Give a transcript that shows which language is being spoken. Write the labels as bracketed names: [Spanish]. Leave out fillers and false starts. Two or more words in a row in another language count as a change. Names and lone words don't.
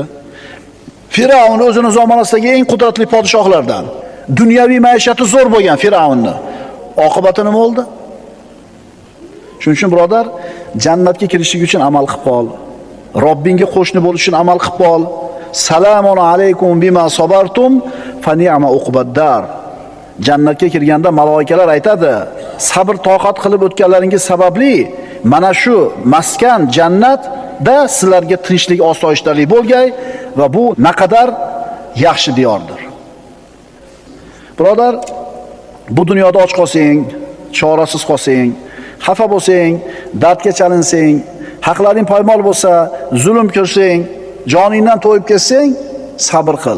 [Uzbek] Firavun o'zining zamonasidagi eng qudratli podshohlardan. Dunyoviy maishati zo'r bo'lgan Firavunni. Oqibati nima bo'ldi? Shuning uchun birodar, jannatga kirishlik uchun amal qilib qol. Robbingga qo'shni bo'lish uchun amal qilib qol. [Arabic] سلام عليكم بما صبرتم فنعم عقبى الدار. [Uzbek] Jannatga kirganda malaikalar aytadi, sabr toqat qilib o'tganlaringiz sababli mana shu maskan jannatda sizlarga tinchlik, osoyishtalik bo'lgay va bu naqadar yaxshi diyordir. Birodar, bu dunyoda och qolsang, chorasiz qolsang, xafa bo'lsang, dardga chalinsang, haqlaring poymol bo'lsa, zulm ko'rsang, joningdan to'yib ketsang, sabr qil.